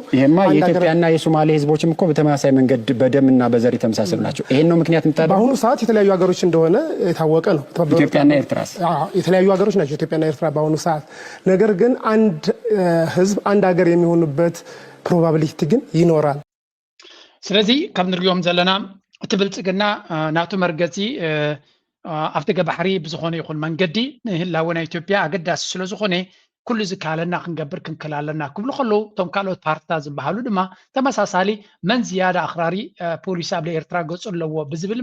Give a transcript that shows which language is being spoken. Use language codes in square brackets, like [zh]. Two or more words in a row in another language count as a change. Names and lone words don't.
[am] ይሄማ የኢትዮጵያና የሶማሌ ህዝቦችም እኮ በተመሳሳይ መንገድ በደምና በዘር የተመሳሰሉ ናቸው። ይሄን ነው ምክንያት እንታደርጉ። በአሁኑ ሰዓት የተለያዩ ሀገሮች እንደሆነ የታወቀ ነው። ኢትዮጵያና ኤርትራስ የተለያዩ ሀገሮች ናቸው ኢትዮጵያና ኤርትራ በአሁኑ ሰዓት። ነገር ግን አንድ ህዝብ አንድ ሀገር የሚሆኑበት ፕሮባቢሊቲ ግን ይኖራል። [ti] ስለዚህ ከም ንሪኦም ዘለና እቲ ብልጽግና ናቱ መርገፂ ኣብ ደገ ባሕሪ ብዝኾነ ይኹን መንገዲ ንህላወ ናይ ኢትዮጵያ ኣገዳሲ ስለ ዝኾነ ኩሉ ዝከኣለና ክንገብር ክንክል ኣለና ክብሉ ከለዉ እቶም ካልኦት ፓርቲታት ዝበሃሉ ድማ ተመሳሳሊ መን ዝያዳ ኣኽራሪ ፖሊሲ ኣብ ኤርትራ ገፁ ኣለዎ ብዝብል